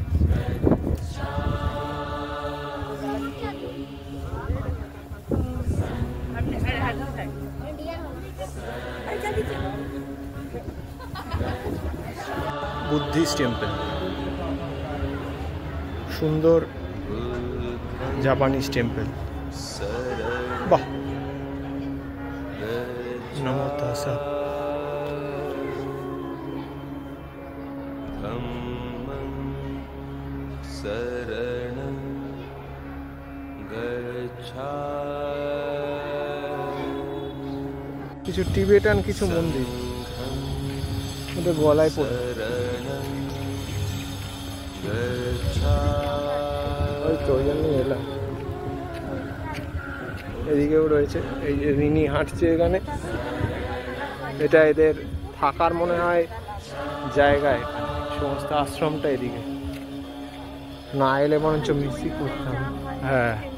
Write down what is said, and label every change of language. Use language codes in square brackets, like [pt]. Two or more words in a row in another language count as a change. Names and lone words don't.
[en] Buddhist temple, সুন্দর Japanese temple. [bn] বাহ, [pi] নমো তাসা। धम्मं शरणं गच्छामि [bn] কিছু টিবেটান কিছু মন্দির, ওদের গলায় পড়ে। [pi] शरणं गच्छामि [bn] ওই তো ওই জন্যই এলাম। এদিকেও রয়েছে, এই যে রিনি হাঁটছে এখানে, এটা এদের থাকার মনে হয় জায়গায়, সমস্ত আশ্রমটা এদিকে। না এলে বরঞ্চ মিসই করতাম। হ্যাঁ,